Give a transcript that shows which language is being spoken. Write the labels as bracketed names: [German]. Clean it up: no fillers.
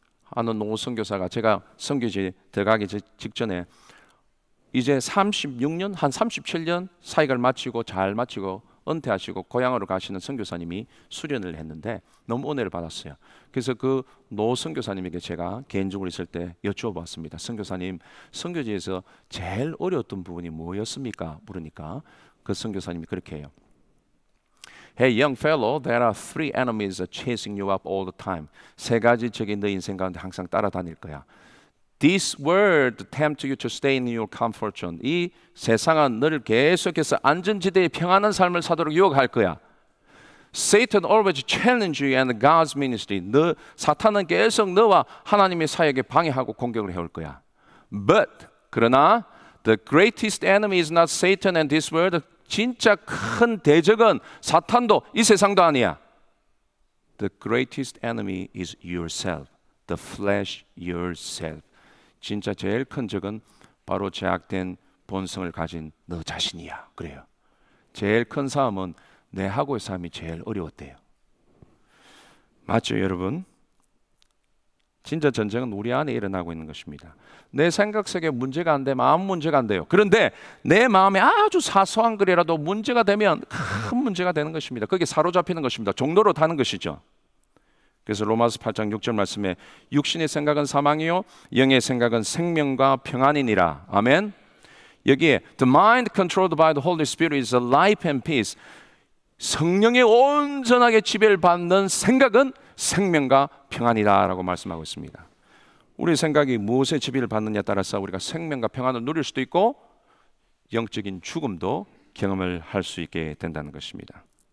[Korean] 아는 노 선교사가 제가 선교지에 들어가기 직전에 이제 36년, 한 37년 사역을 마치고 잘 마치고 은퇴하시고 고향으로 가시는 선교사님이 수련을 했는데 너무 은혜를 받았어요. 그래서 그 노 선교사님에게 제가 개인적으로 있을 때 여쭈어봤습니다. 선교사님, 선교지에서 제일 어려웠던 부분이 뭐였습니까? 물으니까 그 선교사님이 그렇게 해요. [English] Hey young fellow, there are 3 enemies chasing you up all the time. [Korean] 3가지 적이 너 인생 가운데 항상 따라다닐 거야. [English] This world tempt you to stay in your comfort zone. [Korean] 이 세상은 너를 계속해서 안전지대에 평안한 삶을 사도록 유혹할 거야. [English] Satan always challenge you and God's ministry. [Korean] 사탄은 계속 너와 하나님의 사역에 방해하고 공격을 해올 거야. [English] But [Korean] 그러나 [English] the greatest enemy is not Satan and this world. [Korean] 진짜 큰 대적은 사탄도 이 세상도 아니야. [English] The greatest enemy is yourself. The flesh yourself. [Korean] 진짜 제일 큰 적은 바로 제약된 본성을 가진 너 자신이야. 그래요. 제일 큰 싸움은 내하고의 싸움이 제일 어려웠대요. 맞죠, 여러분? 진짜 전쟁은 우리 안에 일어나고 있는 것입니다. 내 생각 속에 문제가 안 되면 아무 문제가 안 돼요. 그런데 내 마음에 아주 사소한 글이라도 문제가 되면 큰 문제가 되는 것입니다. 그게 사로잡히는 것입니다. 종로로 타는 것이죠. 그래서 로마서 8장 6절 말씀에 육신의 생각은 사망이요 영의 생각은 생명과 평안이니라. 아멘. 여기에 [English] the mind controlled by the Holy Spirit is a life and peace. [Korean] 성령의 온전하게 지배를 받는 생각은 생명과 평안이다라고 말씀하고 있습니다. 우리 생각이 무엇에 지배를 받느냐에 따라서 우리가 생명과 평안을 누릴 수도 있고 영적인 죽음도 경험을 할 수 있게 된다는 것입니다.